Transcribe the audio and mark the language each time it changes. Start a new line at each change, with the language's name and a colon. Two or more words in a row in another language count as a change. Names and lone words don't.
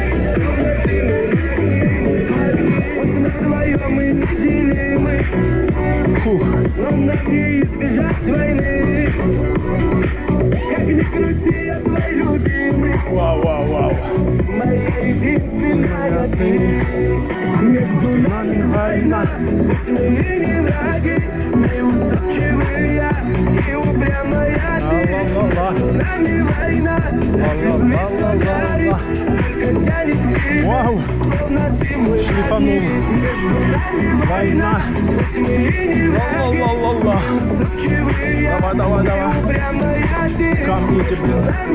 Russian: Фух. Вау, вау, вау. Моя ты, между нами война. Ла-ла-ла-ла-ла. Вау, шлифанул. Война. Ла-ла-ла-ла-ла. Давай, давай, давай. Камните, блин.